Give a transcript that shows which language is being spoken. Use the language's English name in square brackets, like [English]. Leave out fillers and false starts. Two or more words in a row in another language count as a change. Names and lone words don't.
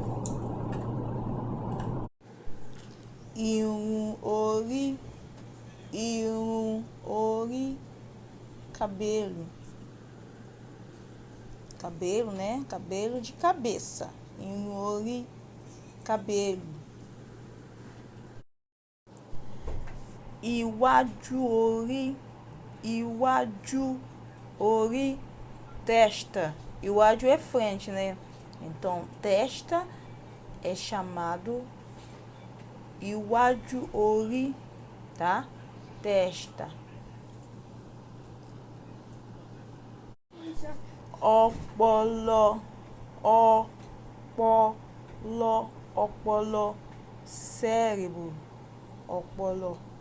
[Portuguese] Ori, cabelo. Cabelo, né? Cabelo de cabeça. Ori, cabelo. [Yoruba] Iwájú ori, testa. [Portuguese] Iwájú é frente, né? Então, testa é chamado [Yoruba] iwájú ori, [Portuguese] tá? Testa. [Yoruba] Ọpọlọ, ọpọlọ, cérebro, ọpọlọ.